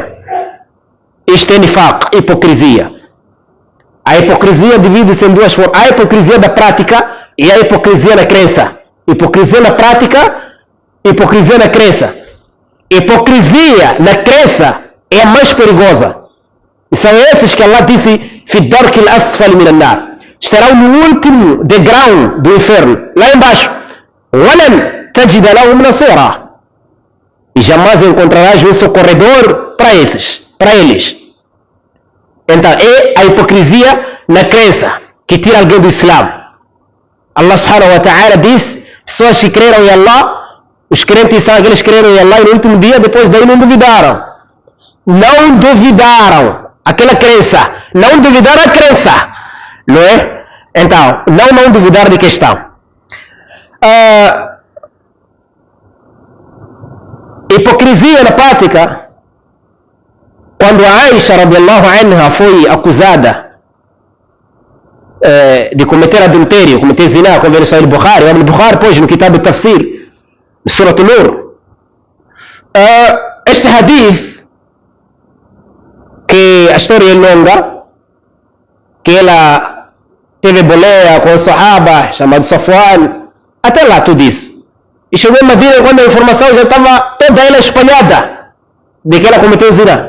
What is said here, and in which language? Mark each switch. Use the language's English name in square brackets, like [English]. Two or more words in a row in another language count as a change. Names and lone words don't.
[Portuguese] Isto é nifaq, hipocrisia. A hipocrisia divide-se em duas formas. A hipocrisia da prática e a hipocrisia na crença. Hipocrisia na prática, hipocrisia na crença. Hipocrisia na crença é a mais perigosa. E são esses que Allah disse [Arabic] في الدرك الأسفل من النار. [Portuguese] Estarão no último degrau do inferno, lá embaixo. [Arabic] ولن تجد لهم نصيرا. [Portuguese] E jamais encontrarás um socorredor para eles. Então é a hipocrisia na crença que tira alguém do Islã. [Arabic] الله سبحانه وتعالى [Portuguese] diz: pessoas que creram em Allah, os crentes são aqueles que creram em Allah e no último dia, depois daí não duvidaram. Não duvidaram aquela crença. Não duvidar a crença. Não é? Então, não duvidar de questão. Hipocrisia na prática. Quando a Aisha [Arabic] رضي الله عنها [Portuguese] foi acusada de cometer adultério, cometer zina, como veio no Bukhari, o Bukhari pôs no Kitab al-Tafsir, no Surat al-Nur. Este hadith, que a história é longa, que ela teve boleia com o Sahaba, chamado Safwan, até lá tudo isso. E chegou em Medina quando a informação já estava toda ela espalhada de que ela cometeu zina.